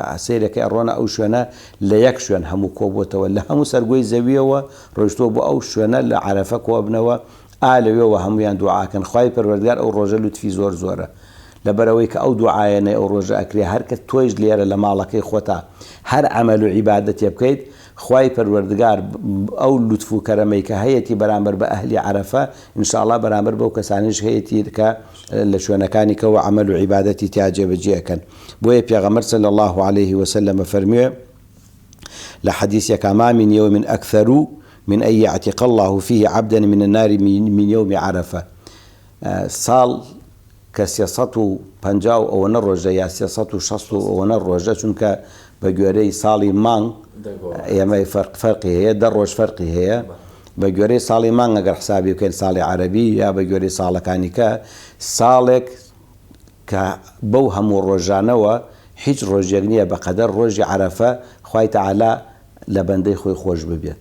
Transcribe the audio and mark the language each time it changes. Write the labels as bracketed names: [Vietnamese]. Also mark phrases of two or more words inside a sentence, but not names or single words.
[Central Kurdish] ئاسیرەکەی ئەڕۆنە ئەو شوێنە لە یەک شوێن هەموو کۆبووتەوە لە هەموو سەرگۆی زەویەوە ڕۆیشتووە بۆ ئەو شوێنە لە عەرەفە کۆبنەوە ئالەوێەوە هەمویان دوعاکەن خوای پەروەردگار ئەو ڕۆژە لوتفی زۆر زۆرە لەبەرەوەی کە ئەو دوعایەنە ئەو ڕۆژە ئەکرێ هەر کە تۆیش لێرە لە ماڵەکەی خۆتا هەر عەمەل و عیبادەتێ بکەیت خوای پەروەردگار ئەو لوتف و کەرەمەی کە هەیەی بەرامبەر بە ئەهلی عەرەفە ئینشاءڵڵا بەرامبەر بەو کەسانیش هەیەی کە لە شوێنەکانی کەەوە عەمەل و عیبادەتی تیا جێبەجێەکەن. بۆیە پێغەمبەر [Arabic] صلی الله عليه وسلم [Central Kurdish] فەرموویە لە حەدیثێکە [Arabic] ما من يوم أكثر من أن يعتق الله فيه عبدا من النار من يوم عرفة. [Central Kurdish] ساڵ کە 350 ئەوەنە ڕۆژە یا 360 ئەوەنە ڕۆژە، چونکە بە گوێرەی ساڵی مانگ ئێمە فەرقی هەیە، 10 ڕۆژ فەرقی هەیە. بە گوێرەی ساڵی مانگ ئەگەر حسابی بکەین ساڵی عەرەبی یا بە گوێرەی ساڵەکانی کە ساڵێک کە بەو هەموو ڕۆژانەوە هیچ ڕۆژێک نییە بەقەدەر ڕۆژی عەرەفە خوای تەعالا لە بەندەی خۆی خۆش ببێت.